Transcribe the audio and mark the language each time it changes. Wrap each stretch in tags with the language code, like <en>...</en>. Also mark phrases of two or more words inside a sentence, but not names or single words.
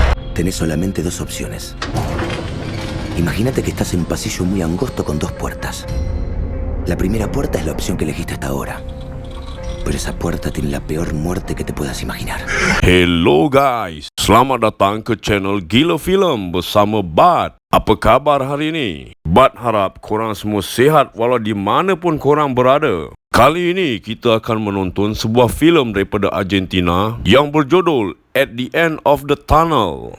<es>tenés solamente dos opciones. Imagínate que estás en un pasillo muy angosto con dos puertas. La primera puerta es la opción que elegiste hasta ahora. Pero esa puerta tiene la peor muerte que te puedas imaginar.</es> <en>Hello guys,</en> <ms>selamat datang ke channel Gila Film bersama Bat. Apa khabar hari ini? Bat harap korang semua sihat walau di mana pun korang berada. Kali ini kita akan menonton sebuah filem daripada Argentina yang berjudul At the End of the Tunnel.</ms>